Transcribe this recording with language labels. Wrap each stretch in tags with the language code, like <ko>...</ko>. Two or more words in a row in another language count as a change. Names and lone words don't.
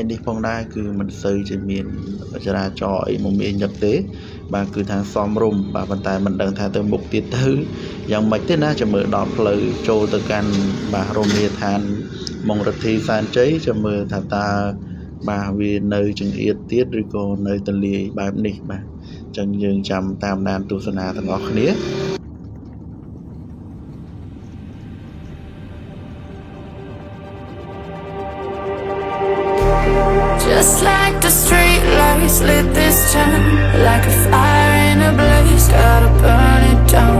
<km>នេះផងដែរគឺមិនសូវជាមានចរាចរណ៍អីមមាញឹកទេបាទគឺថាសមរម្យបាទប៉ុន្តែមិនដឹងថាទៅមុខទៀតទៅយ៉ាងម៉េចទេណាចាំមើលដល់ផ្លូវចូលទៅកាន់បាទរមណីយដ្ឋានមង្គលធីសែនជ័យចាំមើលថាតើបាទវានៅចង្អៀតទៀតឬក៏នៅទលាយបែបនេះបាទអញ្ចឹងយើងចាំតាមដានទស្សនាទាំងអស់គ្នា</km> <en>Just like the street lights lit this town, like a fire in a blaze, gotta burn it down.</en>